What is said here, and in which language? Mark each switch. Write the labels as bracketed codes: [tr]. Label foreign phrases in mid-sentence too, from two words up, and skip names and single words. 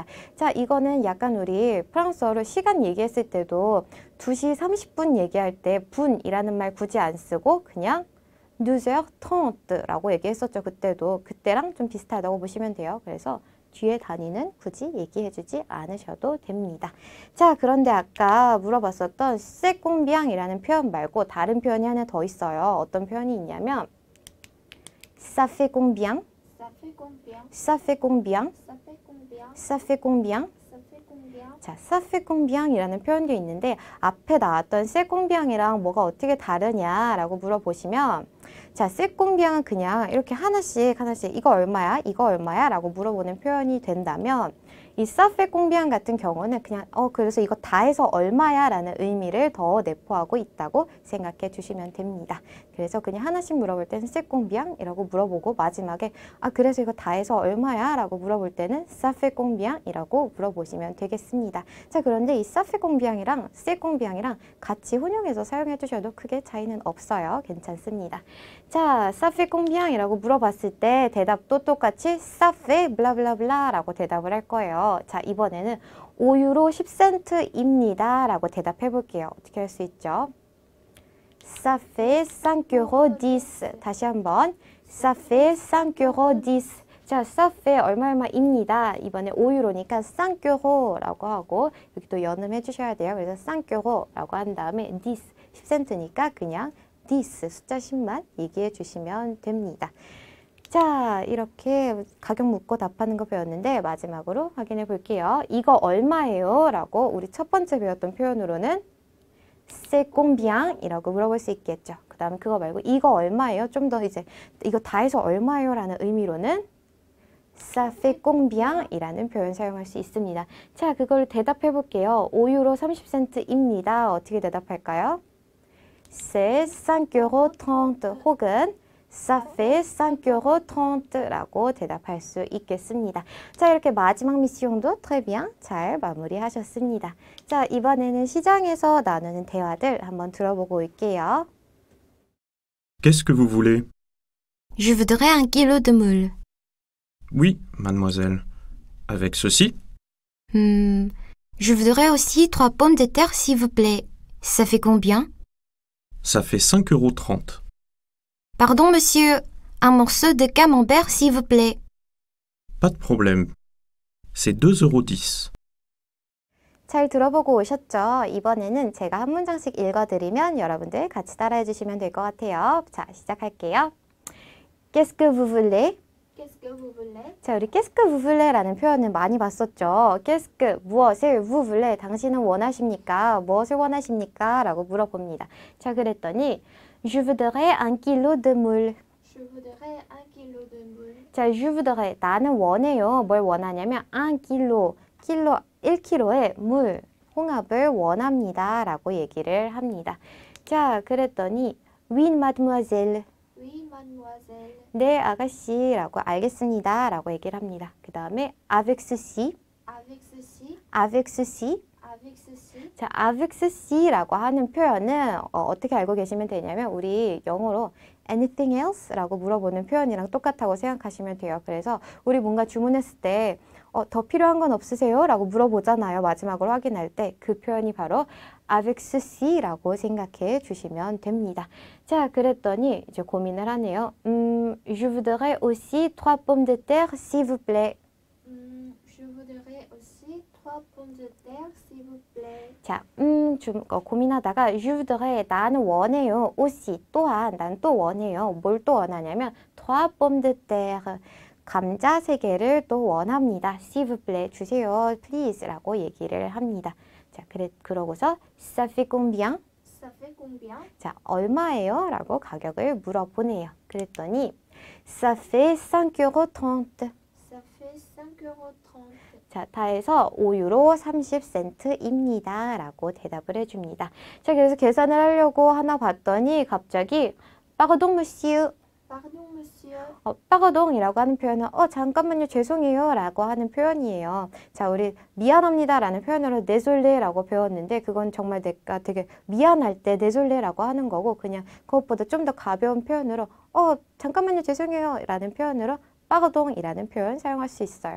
[ko] 자, 이거는 약간 우리 프랑스어로 시간 얘기했을 때도 2시 30분 얘기할 때 분이라는 말 굳이 안 쓰고 그냥 2h30라고 얘기했었죠. 그때랑 좀 비슷하다고 보시면 돼요. 그래서 뒤에 단위는 굳이 얘기해주지 않으셔도 됩니다. 자, 그런데 아까 물어봤었던 [fr] c'est combien [ko] 이라는 표현 말고 다른 표현이 하나 더 있어요. 어떤 표현이 있냐면 [fr] ça fait combien? Ça fait combien? ça fait combien? Ça fait combien? ça fait combien? Ça fait combien? [ko] 자, [fr] ça fait combien [ko] 이라는 표현도 있는데 앞에 나왔던 [fr] c'est combien [ko] 이랑 뭐가 어떻게 다르냐라고 물어보시면 자, [fr] c'est combien [ko] 그냥 이렇게 하나씩 이거 얼마야? 이거 얼마야? 라고 물어보는 표현이 된다면 이 [fr] ça fait combien [ko] 같은 경우는 그냥 그래서 이거 다 해서 얼마야? 라는 의미를 더 내포하고 있다고 생각해 주시면 됩니다. 그래서 그냥 하나씩 물어볼 때는 [fr] c'est combien? [ko] 이라고 물어보고 마지막에 그래서 이거 다 해서 얼마야? 라고 물어볼 때는 [fr] ça fait combien? [ko] 이라고 물어보시면 되겠습니다. 자, 그런데 이 [fr] ça fait combien [ko] 이랑 [fr] c'est combien [ko] 이랑 같이 혼용해서 사용해 주셔도 크게 차이는 없어요. 괜찮습니다. 자, [fr] ça fait combien [ko] 이라고 물어봤을 때 대답도 똑같이 [fr] ça fait [ko] 블라블라블라 라고 대답을 할 거예요. 자, 이번에는 5유로 10센트입니다 라고 대답해 볼게요. 어떻게 할 수 있죠? [fr] Ça fait 5,10 €. [ko] 다시 한번 [fr] ça fait 5,10 €. [ko] 자, [fr] ça fait [ko] 얼마입니다. 이번에 5유로니까 5유로라고 하고 여기 또 연음해 주셔야 돼요. 그래서 5유로라고 한 다음에 10센트니까 그냥 10 숫자 10만 얘기해 주시면 됩니다. 자, 이렇게 가격 묻고 답하는 거 배웠는데 마지막으로 확인해 볼게요. 이거 얼마예요? 라고 우리 첫 번째 배웠던 표현으로는 [fr] c'est combien [ko] 이라고 물어볼 수 있겠죠. 그 다음에 그거 말고 이거 얼마예요? 좀 더 이제 이거 다 해서 얼마예요? 라는 의미로는 [fr] ça fait combien [ko] 이라는 표현 사용할 수 있습니다. 자, 그걸 대답해 볼게요. 5유로 30센트입니다. 어떻게 대답할까요? [fr] C'est 5,30 € [ko] 혹은 [fr] Ça fait 5,30€ [ko] 라고 대답할 수 있겠습니다. 자, 이렇게 마지막 미션도 [fr] très bien [ko] 잘 마무리하셨습니다. 자, 이번에는 시장에서 나누는 대화들 한번 들어보고 올게요. [fr] Qu'est-ce que vous voulez? Je voudrais 1 kilo de moules. Oui, mademoiselle. Avec ceci? Je voudrais aussi 3 pommes de terre, s'il vous plaît. Ça fait combien? Ça fait 5,30 €. Pardon, monsieur. Un morceau de camembert, s'il vous plaît. Pas de problème. C'est 2,10 €. [ko] 잘 들어보고 오셨죠? 이번에는 제가 한 문장씩 읽어드리면 여러분들 같이 따라해 주시면 될 것 같아요. 자, 시작할게요. [fr] Qu'est-ce que vous voulez? Qu'est-ce que vous voulez? [ko] 자, 우리 [fr] qu'est-ce que vous voulez [ko] 라는 표현을 많이 봤었죠. [fr] Qu'est-ce que, [ko] 무엇을, [fr] vous voulez, [ko] 당신은 원하십니까? 무엇을 원하십니까? 라고 물어봅니다. 자, 그랬더니 [fr] Je voudrais 1 kilo de moules. Je voudrais 1 kilo de moules. [ko] 자, [fr] je voudrais, [ko] 나는 원해요. 뭘 원하냐면 1 kilo, 1kg의 물, 홍합을 원합니다. 라고 얘기를 합니다. 자, 그랬더니 [fr] Oui, mademoiselle. Oui, mademoiselle. [ko] 네, 아가씨라고 알겠습니다. 라고 얘기를 합니다. 그 다음에 [fr] avec ceci, Avec ceci, avec ceci. avec ceci. [ko] 자, [fr] avec ceci [ko] 라고 하는 표현은 어떻게 알고 계시면 되냐면 우리 영어로 [en] anything else? [ko] 라고 물어보는 표현이랑 똑같다고 생각하시면 돼요. 그래서 우리 뭔가 주문했을 때 더 필요한 건 없으세요? 라고 물어보잖아요. 마지막으로 확인할 때 그 표현이 바로 [fr] avec ceci [ko] 라고 생각해 주시면 됩니다. 자, 그랬더니 이제 고민을 하네요. [fr] Je voudrais aussi 3 pommes de terre, s'il vous plaît. Je voudrais aussi 3 pommes de terre, s'il vous plaît. [ko] 자, 좀 고민하다가 [fr] je voudrais, [ko] 나는 원해요. aussi, 또한, 난 또 원해요. 뭘 또 원하냐면 [fr] 3 pommes de terre, [ko] 감자 3개를 또 원합니다. [fr] s'il vous plaît, [ko] 주세요. please 라고 얘기를 합니다. 자, 그러고서 [fr] ça fait combien? Ça fait combien? [ko] 자, 얼마예요? 라고 가격을 물어보네요. [fr] 그랬더니 ça fait 5,30€. Ça fait 5,30€. [ko] 자, 다 해서 5유로 30센트입니다. 라고 대답을 해줍니다. 자, 그래서 계산을 하려고 하나 봤더니 갑자기 [fr] Pardon, monsieur. Pardon, monsieur. [ko] pardon이라고 하는 표현은 잠깐만요, 죄송해요 라고 하는 표현이에요. 자, 우리 미안합니다 라는 표현으로 désolé 라고 배웠는데 그건 정말 내가 되게 미안할 때 désolé 라고 하는 거고 그냥 그것보다 좀 더 가벼운 표현으로 잠깐만요, 죄송해요 라는 표현으로 빠거동이라는 표현 사용할 수 있어요.